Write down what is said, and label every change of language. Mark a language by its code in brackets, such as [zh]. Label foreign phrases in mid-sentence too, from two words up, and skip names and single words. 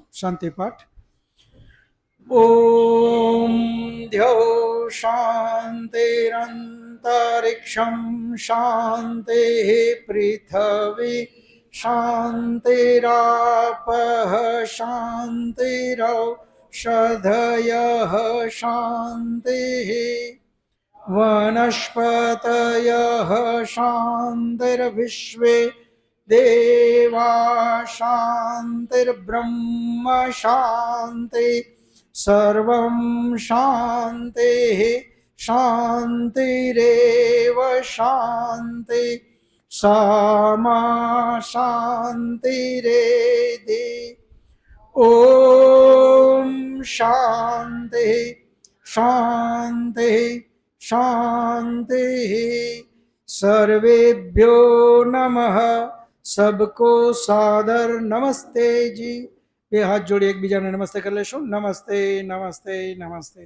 [sa] શાંતિ પાઠ. ઓમ ધ્યો શાંતિરંતરિક્ષમ શાંતિ પૃથ્વી શાંતિરાપઃ શાંતિરૌષધયઃ શાંતિः વનસ્પતયઃ શાંતિર્વિશ્વે देवा शान्तिर्ब्रह्म शान्ति सर्वं शान्तिः शान्तिरेव शान्ति सामा शान्तिरेधि ॐ शान्तिः शान्तिः शान्तिः सर्वेभ्यो नमः [hi] सबको सादर नमस्ते जी। [gu] બે હાથ જોડી એકબીજાને નમસ્તે કરી લેશું। નમસ્તે નમસ્તે નમસ્તે।